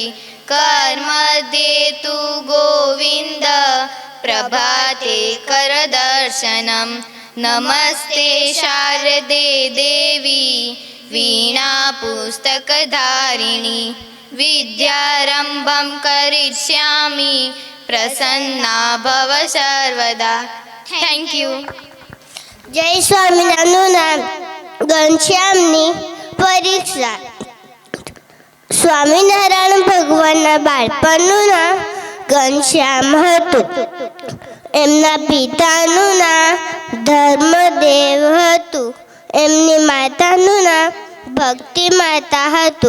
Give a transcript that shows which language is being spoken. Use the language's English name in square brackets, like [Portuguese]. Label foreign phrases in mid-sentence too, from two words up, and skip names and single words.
[Sanskrit] कर्मध्ये तु गोविन्द, प्रभाते करदर्शनम्। नमस्ते शारदे देवी, वीणा पुस्तकधारिणी। विद्यारम्भं करिष्यामि, प्रसन्ना भव सर्वदा। [English] Thank you. [Gujarati] जय स्वामिनारायणનું નામ ઘનશ્યામની પરીક્ષા। સ્વામિનારાયણ ભગવાનના બાળપણનું નામ ઘનશ્યામ હતું। એમના પિતાનું નામ ધર્મદેવ હતું। એમની માતાનું નામ ભક્તિ માતા હતું।